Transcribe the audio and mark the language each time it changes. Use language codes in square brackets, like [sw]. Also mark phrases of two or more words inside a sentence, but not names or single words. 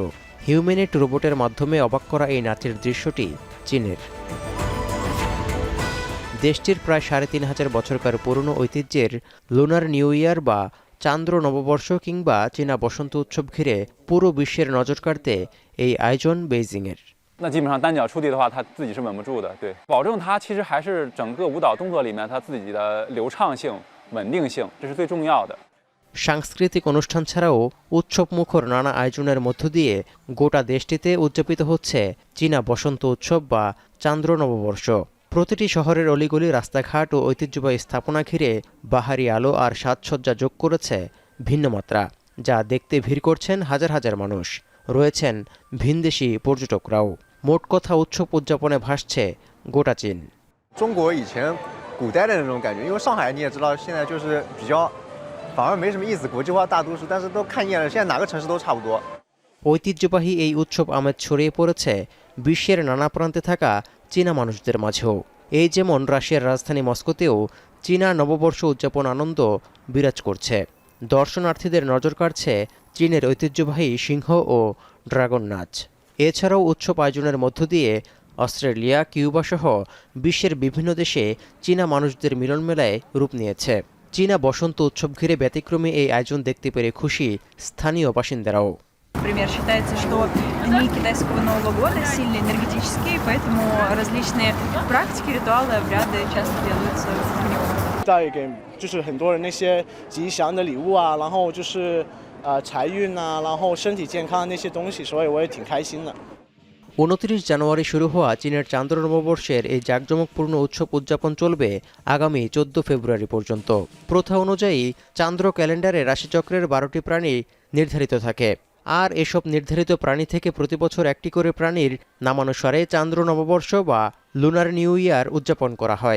[en] humanet robot [bn] মাধ্যমে অবাক করা এই নাচের দৃশ্যটি চীনের। দেশটির প্রায় ৩৫০০ বছরকার পুরনো ঐতিহ্যের [en] Lunar New Year [bn] বা চান্দ্র নববর্ষ কিংবা চীনা বসন্ত উৎসব ঘিরে পুরো বিশ্বের নজর কাড়তে এই আয়োজন বেইজিংয়ের। [zh] 那基本上单脚触地的话，他自己是稳不住的，对，保证他其实还是整个舞蹈动作里面他自己的流畅性、稳定性，这是最重要的。 [bn] সাংস্কৃতিক অনুষ্ঠান ছাড়াও উৎসবমুখর নানা আয়োজনের মধ্য দিয়ে গোটা দেশটিতে উদযাপিত হচ্ছে চীনা বসন্ত উৎসব বা চান্দ্র নববর্ষ। প্রতিটি শহরের অলিগলি, রাস্তাঘাট ও ঐতিহ্যবাহী স্থাপনা ঘিরে বাহারি আলো আর সাজসজ্জা যোগ করেছে ভিন্ন মাত্রা, যা দেখতে ভিড় করছেন হাজার হাজার মানুষ। রয়েছেন ভিনদেশি পর্যটকরাও। মোট কথা উৎসব উদযাপনে ভাসছে গোটা চীন। [zh] 中国以前古代的那种感觉，因为上海你也知道，现在就是比较反而没什么意思，国际化大都市，但是都看厌了，现在哪个城市都差不多。 [bn] ঐতিহ্যবাহী এই উৎসব আমেজ ছড়িয়ে পড়েছে বিশ্বের নানা প্রান্তে থাকা চীনা মানুষদের মাঝেও। এই যেমন রাশিয়ার রাজধানী মস্কোতেও চীনা নববর্ষ উদযাপন আনন্দ বিরাজ করছে। দর্শনার্থীদের নজর কাড়ছে চীনের ঐতিহ্যবাহী সিংহ ও ড্রাগন নাচ। এছাড়াও উৎসব আয়োজনের মধ্য দিয়ে অস্ট্রেলিয়া, কিউবা সহ বিশ্বের বিভিন্ন দেশে চীনা মানুষদের মিলনমেলায় রূপ নিয়েছে। চীনা বসন্ত উৎসব ঘিরে ব্যতিক্রমী এই আয়োজন দেখতে পেরে খুশি স্থানীয় বাসিন্দারাও। [ru] Например, считается, что дни китайского Нового года сильно энергетические, поэтому различные практики, ритуалы, обряды часто делаются в него. [zh] 带给就是很多人那些吉祥的礼物啊，然后就是财运啊，然后身体健康那些东西，所以我也挺开心的。 [bn] 29 জানুয়ারি শুরু হওয়া চীনের চান্দ্র নববর্ষের এই জাঁকজমকপূর্ণ উৎসব উদযাপন চলবে আগামী 14 ফেব্রুয়ারি পর্যন্ত। প্রথা অনুযায়ী চান্দ্র ক্যালেন্ডারে রাশিচক্রের 12টি প্রাণী নির্ধারিত থাকে, আর এসব নির্ধারিত প্রাণী থেকে প্রতি বছর একটি করে প্রাণীর নামানুসারে চান্দ্র নববর্ষ বা [en] Lunar New Year [bn] উদযাপন করা হয়।